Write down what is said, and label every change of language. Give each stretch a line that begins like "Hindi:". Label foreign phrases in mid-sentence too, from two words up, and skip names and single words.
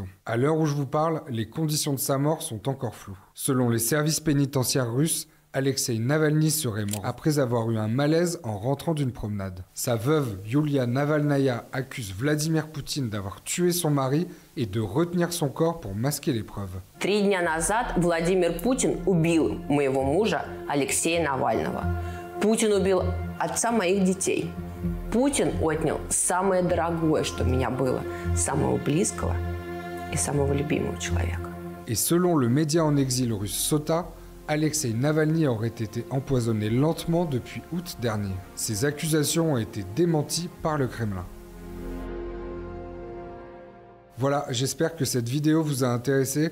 French: À l'heure où je vous parle, les conditions de sa mort sont encore floues. Selon les services pénitentiaires russes, Alexei Navalny serait mort après avoir eu un malaise en rentrant d'une promenade. Sa veuve, Yulia Navalnaya, accuse Vladimir Poutine d'avoir tué son mari et de retenir son corps pour masquer les preuves.
Russian: 3 дня назад Владимир Путин убил моего мужа Алексея Навального. Путин убил отца моих детей. Путин отнял самое дорогое, что у меня было, самого близкого и самого любимого человека.
French: Et selon le média en exil russe Sota, Alexei Navalny aurait été empoisonné lentement depuis août dernier. Ces accusations ont été démenties par le Kremlin. Voilà, j'espère que cette vidéo vous a intéressé.